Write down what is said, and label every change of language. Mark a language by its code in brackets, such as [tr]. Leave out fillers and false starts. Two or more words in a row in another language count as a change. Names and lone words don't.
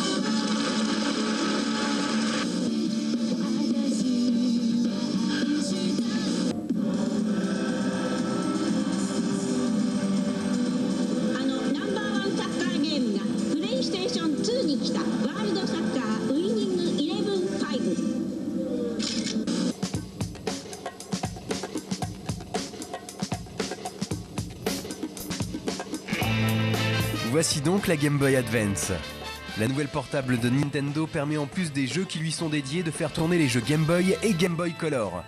[ja] ナンバーワンサッカーゲームがプレイステーション2に来たワールドサッカーウイニング11-5。 [fr] Voici donc la Game Boy Advance. La nouvelle portable de Nintendo permet en plus des jeux qui lui sont dédiés de faire tourner les jeux Game Boy et Game Boy Color.